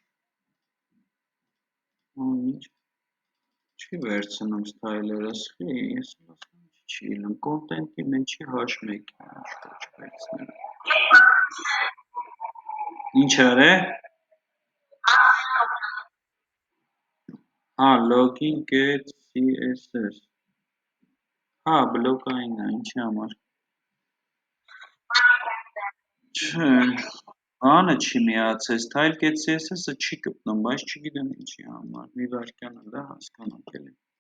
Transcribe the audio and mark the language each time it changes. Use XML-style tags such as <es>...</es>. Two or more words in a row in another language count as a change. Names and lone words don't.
<hy>ինչ չի վերցնում style-երս ես չի իլում content-ի մեջի h1-ին ինչ արե հա</hy> <en>login get CSS</en> <hy>հա բլոկային է ինչի համար չէ բանը չի միացել</hy> <en>style get CSS-ը</en> <hy>չի գտնում բայց չգիտեմ ինչի համար մի վարկյան էլ է հասկանանք էլի</hy>